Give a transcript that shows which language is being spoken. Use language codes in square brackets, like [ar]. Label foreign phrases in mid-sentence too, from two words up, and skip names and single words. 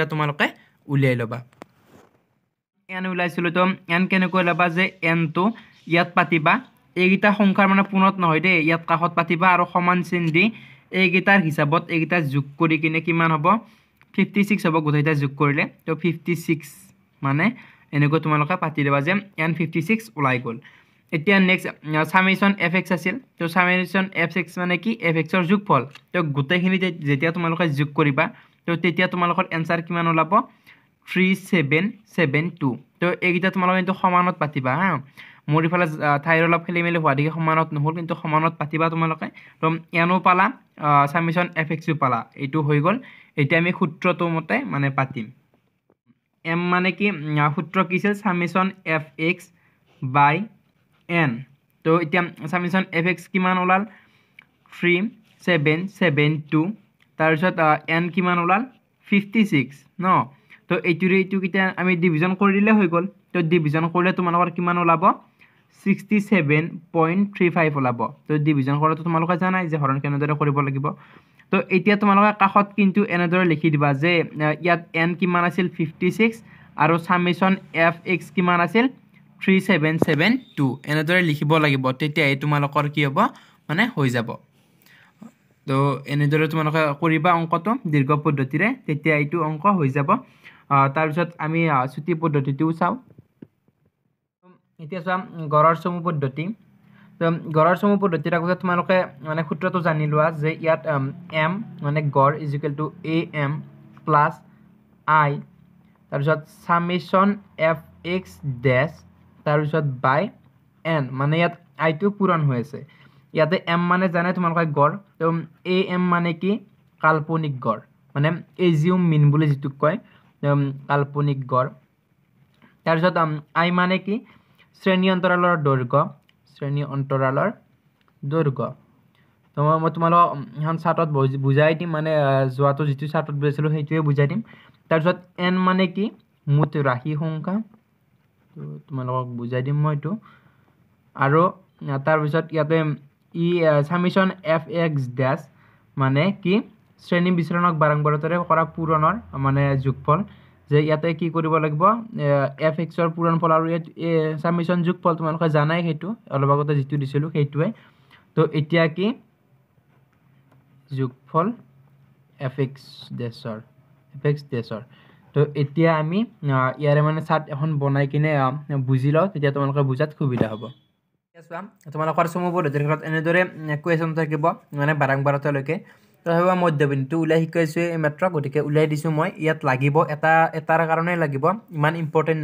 [as] তোমালোকে উলিয়াই ল'বা n ওলাইছিলোঁ তো n কেনেকৈ ল'বা যে n টো ইয়াত পাতিবা এইকেইটা সংখ্যাৰ মানে পুনত নহয় দেই ইয়াত কাষত পাতিবা আৰু সমান চিন দি এইকেইটাৰ হিচাপত এইকেইটা যোগ কৰি কিনে কিমান হ'ব 56 হ'ব গোটেইটা যোগ কৰিলে তো 56 মানে এনেকৈ তোমালোকে পাতি দিবা যে n 56 ওলাই গ'ল এতিয়া [en] next summation [as] fx আছিল তো সামেশন fx মানে কি fx ৰ যোগফল তো গোটেইখিনি যেতিয়া তোমালোকে যোগ কৰিবা তো তেতিয়া তোমালোকৰ এনসাৰ কিমান ওলাব 3772 তো এইকেইটা তোমালোকে কিন্তু সমানত পাতিবা হা মোৰ ইফালে ঠাইৰ অলপ খেলি মেলি হোৱা দেখি সমানত নহ'ল কিন্তু সমানত পাতিবা তোমালোকে তো এনো পালা সামেশন fx পালা এইটো হৈ গ'ল এতিয়া আমি সূত্ৰটো মতে মানে পাতিম m মানে কি সূত্র কি আছিল সামেশন fx বাই n তো এতিয়া সামেশন fx কিমান ওলাল 3772 তাৰ পিছত n কিমান ওলাল 56 ন তো এইটো কিটা আমি ডিভিজন কৰি দিলে হৈ গ'ল তো ডিভিজন কৰিলে তোমালোকৰ কিমান ওলাব 67.35 ওলাব তো ডিভিজন কৰাটো তোমালোকে জানাই যে হৰণ কেনেদৰে কৰিব লাগিব তো এতিয়া তোমালোকে কাষত কিন্তু এনেদৰে লিখি দিবা যে ইয়াত n কিমান আছিল 56 আৰু সামেশন fx কিমান আছিল 3772 এনেদৰে লিখিব লাগিব তেতিয়া এই তোমালোকৰ কি হ'ব মানে হৈ যাব তো এনেদৰে তোমালোকে কৰিবা অংকটো দীৰ্ঘ পদ্ধতিৰে তেতিয়া এইটো অংক হৈ যাব তাৰ পিছত আমি ছুটি পদ্ধতিটো চাও এতিয়া চোৱা গড়ৰ চমু পদ্ধতি তো গড়ৰ চমু পদ্ধতিৰ আগতে তোমালোকে মানে সূত্ৰটো জানি লোৱা যে ইয়াত m মানে গড় am plus i তাৰ পিছত সামেশন fx ড্যাশ তাৰ পিছত বাই n মানে ইয়াত i টো পূৰণ হৈ আছে ইয়াতে m মানে জানে তোমালোকে গড় তো am মানে কি কাল্পনিক গড় মানে [en] assume mean [as] বুলি যেটো কয় কাল্পনিক গড় তাৰ পিছত i মানে কি শ্ৰেণী অন্তৰালৰ দৈৰ্ঘ্য তো মই তোমালোক এখন চাৰ্টত বুজাই দিম মানে যোৱাটো যেটো চাৰ্টত বুজাইছিলো সেইটোৱে বুজাই দিম তাৰ পিছত n মানে কি মুঠ ৰাশি সংখ্যা তো তোমালোকক বুজাই দিম মই এইটো আৰু তাৰ পিছত ইয়াতে সামেশন fx ড্যাশ মানে কি শ্ৰেণী বিচৰণক বাৰম্বাৰতাৰে কৰা পূৰণৰ মানে যোগফল যে ইয়াতে কি কৰিব লাগিব fx ৰ পূৰণফল আৰু সামেশন যোগফল তোমালোকে জানাই হেতু অলপ আগতে যেটো দিছিলো হেতুৱে তো এতিয়া কি যোগফল fx ড্যাশৰ তো এতিয়া আমি ইয়াৰে মানে চাৰ্ট এখন বনাই কিনে বুজি লও তেতিয়া তোমালোকে বুজাত সুবিধা হ'ব তোমালোকৰ চমু পদ্ধতিৰ ক্ষেত্ৰত এনেদৰে কোৱেশ্যন থাকিব মানে বাৰম্বাৰতালৈকে তো হেৱা মধ্যবিন্দুটো উলাই শিকাইছো এই মাত্ৰ গতিকে উলাই দিছো মই ইয়াত লাগিব এটাৰ কাৰণে লাগিব ইমান ইম্পৰ্টেন্ট